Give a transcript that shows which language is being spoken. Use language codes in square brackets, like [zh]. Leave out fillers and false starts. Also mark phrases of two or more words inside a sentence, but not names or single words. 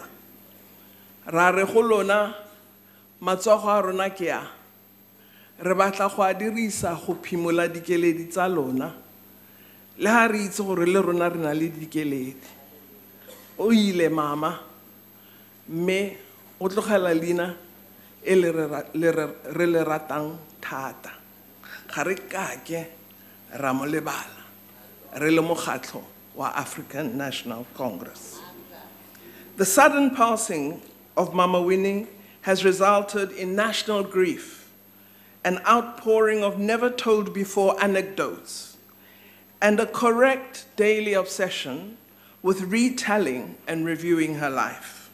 [tn] Rare golona matsogo a rona ke a re batla go a dirisa go phimola dikeledi tsa lona le ha re itse gore le rona re na le dikeledi. O ile mama me o tlogela leina e re le ratang thata ga re kake ra mo lebala re le mokgatlo wa African National Congress. [en] The sudden passing of Mama Winnie has resulted in national grief an outpouring of never-told-before anecdotes, and a correct daily obsession with retelling and reviewing her life.